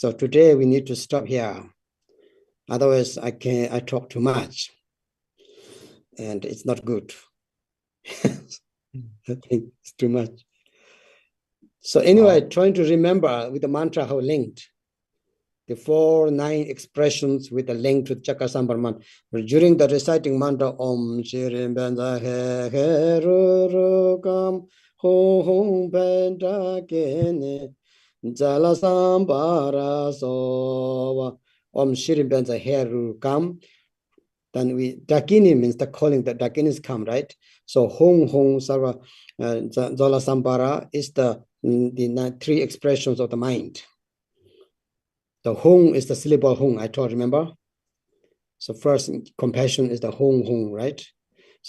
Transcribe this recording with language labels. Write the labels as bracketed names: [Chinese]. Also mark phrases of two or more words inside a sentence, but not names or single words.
[English] So today we need to stop here. Otherwise, I talk too much, and it's not good. I think it's too much. So anyway, trying to remember with the mantra how linked. The 4 9 expressions with a link to Chakasambara mantra. During the reciting mantra, [Sanskrit] Om Shirim Benza Herukam Hum Benta Kene Jala Sambara Sova Om Shirim Benza Herukam. [English] Then Dakini means the calling, the Dakinis come, right? So [Sanskrit] Hong Sarva Jala Sambara [English] is the 3 expressions of the mind. The Hong is the syllable Hong, I told, remember? So first, compassion is the Hong, right?